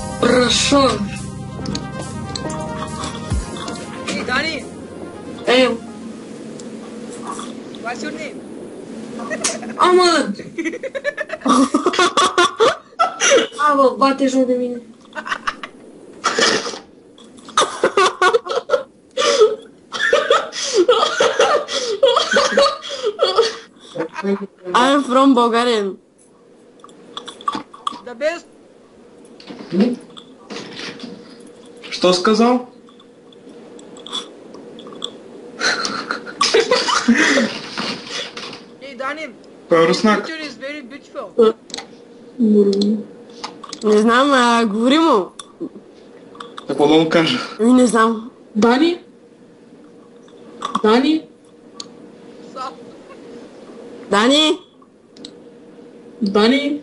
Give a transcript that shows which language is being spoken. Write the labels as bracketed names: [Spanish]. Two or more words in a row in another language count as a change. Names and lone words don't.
[Russian] Хорошо. [English] Hey, Dani, [Bulgarian] Ей, [English] what's your name? [Bulgarian] ама... [Romanian] Абă, bate joc de mine. [English] I'm from Bulgaria. The best. [Russian] Что сказал? [English] Hey, Dani, [Bulgarian] Кой е [English] your [Bulgarian] руснак? [English] picture is very beautiful. [Bulgarian] Не знам, говори му. Какво да му кажа? Ами не знам. Дани? Дани? So, Дани? Дани?